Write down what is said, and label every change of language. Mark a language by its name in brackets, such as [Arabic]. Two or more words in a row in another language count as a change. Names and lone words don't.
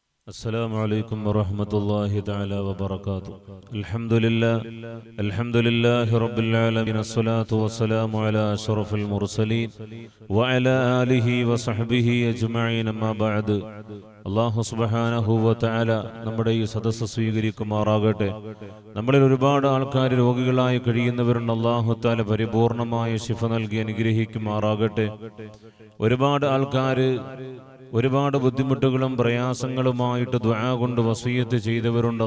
[Arabic] السلام عليكم ورحمة الله تعالى وبركاته. الحمد لله رب العالمين، الصلاة والسلام على أشرف المرسلين وعلى آله وصحبه أجمعين. أما بعد, الله سبحانه وتعالى [Malayalam] നമ്മുടെ ഈ സദസ്സ് സ്വീകരിക്കുമാറാകട്ടെ. നമ്മളിൽ ഒരുപാട് ആൾക്കാർ രോഗികളായി കഴിയുന്നവരുണ്ട്. [Arabic] الله تعالى [Malayalam] പരിപൂർണമായ ശിഫ നൽകി അനുഗ്രഹിക്കുമാറാകട്ടെ. ഒരുപാട് ആൾക്കാർ ഒരുപാട് ബുദ്ധിമുട്ടുകളും പ്രയാസങ്ങളുമായിട്ട് ദുആ കൊണ്ട് വസിയത്ത് ചെയ്തവരുണ്ട്.